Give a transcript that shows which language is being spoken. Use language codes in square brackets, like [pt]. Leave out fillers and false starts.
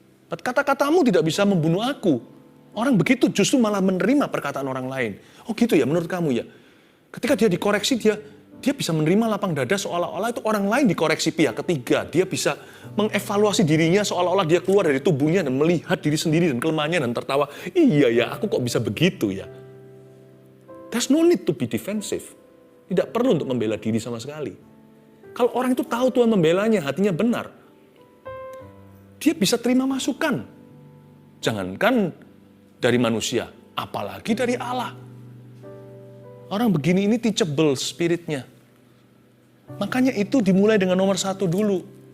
[id] But kata-katamu tidak bisa membunuh aku. Orang begitu justru malah menerima perkataan orang lain. Oh gitu ya menurut kamu ya? Ketika dia dikoreksi, dia bisa menerima lapang dada seolah-olah itu orang lain dikoreksi pihak ketiga. Dia bisa mengevaluasi dirinya seolah-olah dia keluar dari tubuhnya dan melihat diri sendiri dan kelemahannya dan tertawa. Iya ya, aku kok bisa begitu ya? [en] There's no need to be defensive. [id] Tidak perlu untuk membela diri sama sekali. Kalau orang itu tahu Tuhan membelanya, hatinya benar, dia bisa terima masukan. Jangankan dari manusia, apalagi dari Allah. Orang begini ini teachable spiritnya. Makanya itu dimulai dengan nomor 1 dulu.